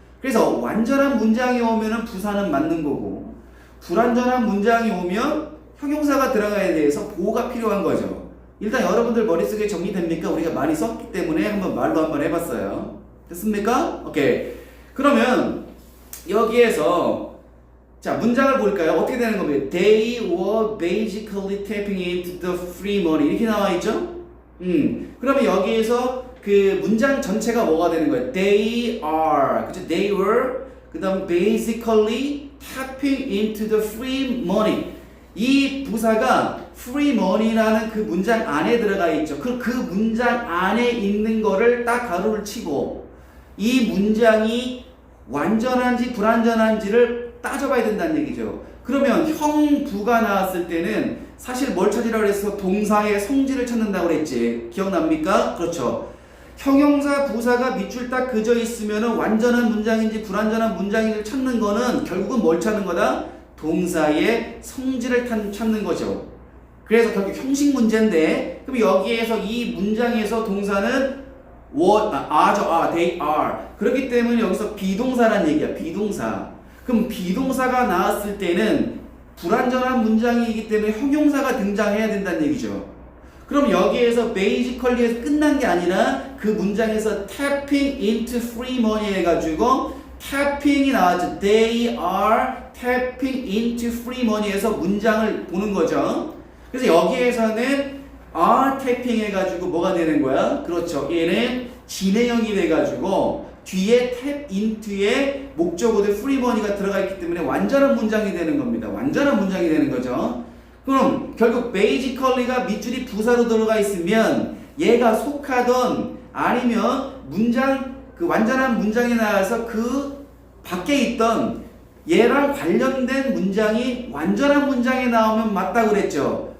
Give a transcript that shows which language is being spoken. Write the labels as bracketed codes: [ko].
[ko] 그래서 완전한 문장이 오면은 부사는 맞는 거고 불완전한 문장이 오면 형용사가 들어가야 돼서 보호가 필요한 거죠. 일단 여러분들 머릿속에 정리됩니까? 우리가 많이 썼기 때문에 말로 한번 해봤어요. 됐습니까? 오케이. 그러면 여기에서 자 문장을 볼까요? 어떻게 되는 겁니까? [en] They were basically tapping into the free money [ko] 이렇게 나와 있죠? 그러면 여기에서 그 문장 전체가 뭐가 되는 거예요? [en] They are, [ko] 그죠? [en] They were, [ko] 그 다음 [en] basically tapping into the free money. [ko] 이 부사가 free money라는 그 문장 안에 들어가 있죠. 그 문장 안에 있는 거를 딱 가로를 치고 이 문장이 완전한지 불완전한지를 따져봐야 된다는 얘기죠. 그러면 형부가 나왔을 때는 사실 뭘 찾으라고 그랬어? 동사의 성질을 찾는다고 그랬지. 기억납니까? 그렇죠. 형용사 부사가 밑줄 딱 그저 있으면은 완전한 문장인지 불완전한 문장인지를 찾는 거는 결국은 뭘 찾는 거다? 동사의 성질을 찾는 거죠. 그래서 결국 형식 문제인데, 그럼 여기에서 이 문장에서 동사는 are죠. [en] they are. [ko] 그렇기 때문에 여기서 비동사란 얘기야. 비동사. 그럼 비동사가 나왔을 때는 불완전한 문장이기 때문에 형용사가 등장해야 된다는 얘기죠. 그럼 여기에서 basically에서 끝난 게 아니라 그 문장에서 [en] tapping into free money [ko] 해가지고 tapping이 나왔죠. [en] They are tapping into free money에서 [ko] 문장을 보는 거죠. 그래서 여기에서는 [en] are tapping [ko] 해가지고 뭐가 되는 거야? 그렇죠. 얘는 진행형이 돼가지고 뒤에 tap into에 목적어도 free money가 들어가 있기 때문에 완전한 문장이 되는 겁니다. 완전한 문장이 되는 거죠. 그럼 결국 basically가 밑줄이 부사로 들어가 있으면 얘가 속하던 아니면 문장 그 완전한 문장에 나와서 그 밖에 있던 얘랑 관련된 문장이 완전한 문장에 나오면 맞다고 그랬죠.